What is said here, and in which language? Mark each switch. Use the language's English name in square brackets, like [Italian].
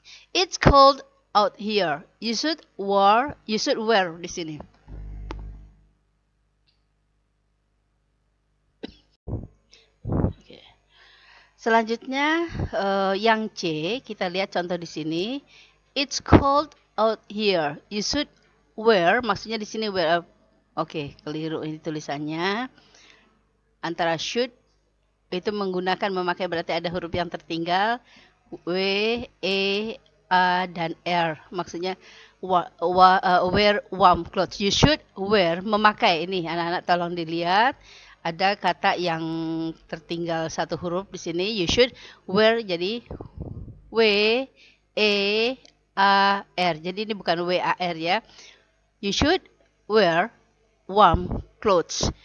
[English] It's cold out here. You should wear [Indonesian] di sini. Oke. Selanjutnya yang C, kita lihat contoh di sini. [English] It's cold out here. You should wear, [Indonesian] maksudnya di sini [English] wear. [Indonesian] Oke, keliru ini tulisannya. Antara should itu memakai berarti ada huruf yang tertinggal. W, E, A, dan R. Maksudnya [English] wear warm clothes. You should wear, [Indonesian] memakai. Ini anak-anak tolong dilihat. Ada kata yang tertinggal satu huruf di sini. [English] You should wear, [Indonesian] jadi [English] W, E, A, R. [Indonesian] Jadi ini bukan W, A, R ya. [English] You should wear warm clothes.